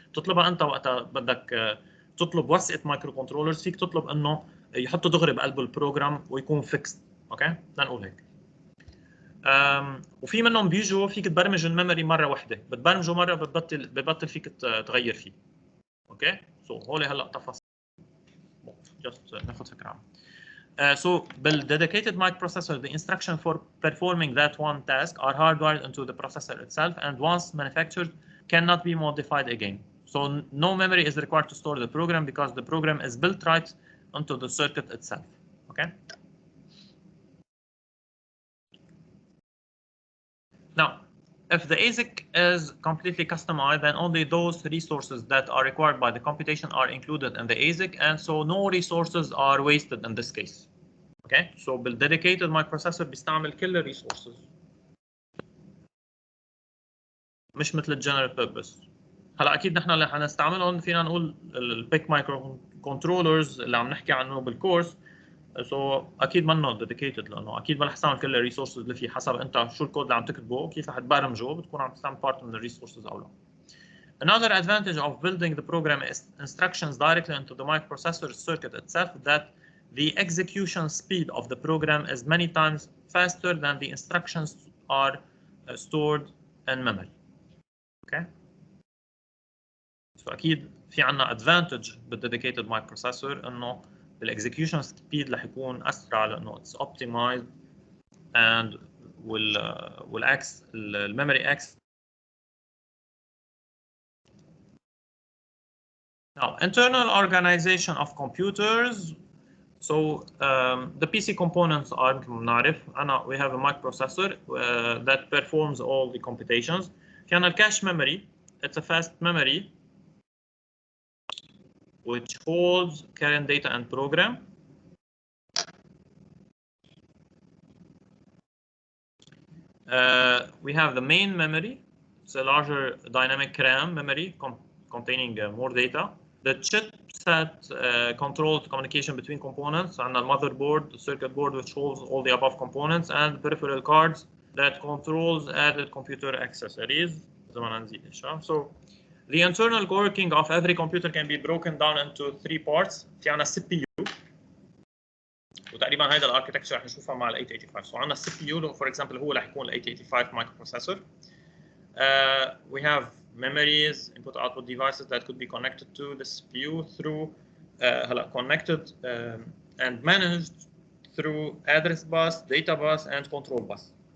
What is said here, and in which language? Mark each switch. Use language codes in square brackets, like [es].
[ar] تطلبها انت وقتها بدك تطلب وثيقه مايكرو كنترولرز، فيك تطلب انه يحطوا دغري بقلب البروجرام ويكون فيكست. اوكي، لنقول هيك. وفي منهم بيجوا فيك تبرمج الميموري مره واحده، بتبرمجه مره ببطل فيك تغير فيه. اوكي، سو هول هلا تفاصيل جست ناخذ فكره عنها. [en] So, build dedicated microprocessor, the instruction for performing that one task are hardwired into the processor itself, and once manufactured, cannot be modified again. So, no memory is required to store the program because the program is built right onto the circuit itself. Okay. Now, if the ASIC is completely customized, then only those resources that are required by the computation are included in the ASIC, and so no resources are wasted in this case. [ar] اوكي، سو بالديديكيتد مايكروبروسيسور بيستعمل كل الريسورسز، مش مثل الجنرال بيربس. هلا اكيد نحن اللي حنستعملهم فينا نقول البيك مايكرو كنترولرز اللي عم نحكي عنه بالكورس. سو اكيد منه ديديكيتد، لانه اكيد ما رح تستعمل كل الريسورسز اللي فيه، حسب انت شو الكود اللي عم تكتبه كيف رح تبرمجه بتكون عم تستعمل بارت من الريسورسز او لا. [en] Another advantage of building the program instructions directly into the microprocessor circuit itself that the execution speed of the program is many times faster than the instructions are stored in memory. Okay. [ar] So أكيد في عنا advantage بالديديكيتد microprocessor إنه الexecution speed رح يكون أسرع لأنه [en] it's optimized [ar] and والأكس الميموري أكس. [en] Now, internal organization of computers. So the PC components are we have a microprocessor that performs all the computations. [ar] في عنا الكاش memory. [en] It's a fast memory which holds current data and program. We have the main memory. It's a larger dynamic RAM memory containing more data. The chipset controls communication between components, and the motherboard, the circuit board, which holds all the above components, and peripheral cards that controls added computer accessories. So the internal working of every computer can be broken down into 3 parts. [ar] في عنا CPU. وتقريبا هيدا الاركتكتشر رح نشوفها مع ال 885. So عندنا CPU [en] for example [ar] هو رح يكون ال 885 microprocessor. [en] We have memories, input output devices that could be connected to the CPU through connected and managed through address bus, data bus, and control bus.